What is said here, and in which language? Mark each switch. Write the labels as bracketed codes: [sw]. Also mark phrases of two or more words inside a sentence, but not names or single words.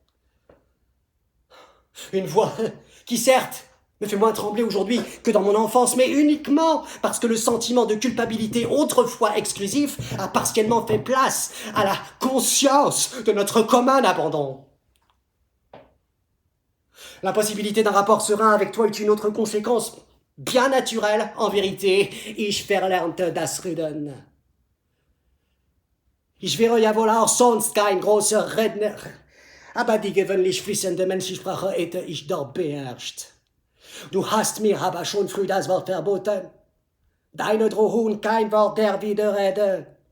[fr] Une voix qui, certes, me fait moins trembler aujourd'hui que dans mon enfance, mais uniquement parce que le sentiment de culpabilité autrefois exclusif a partiellement fait place à la conscience de notre commun abandon. L'impossibilité d'un rapport serein avec toi est une autre conséquence bien naturelle, en vérité. [de] Ich verlernte das Reden. Ich wäre ja wohl auch sonst kein großer Redner, aber die gewöhnlich fließende Menschensprache hätte ich doch beherrscht. Du hast mir aber schon früh das Wort verboten. Deine Drohung kein Wort der Widerrede.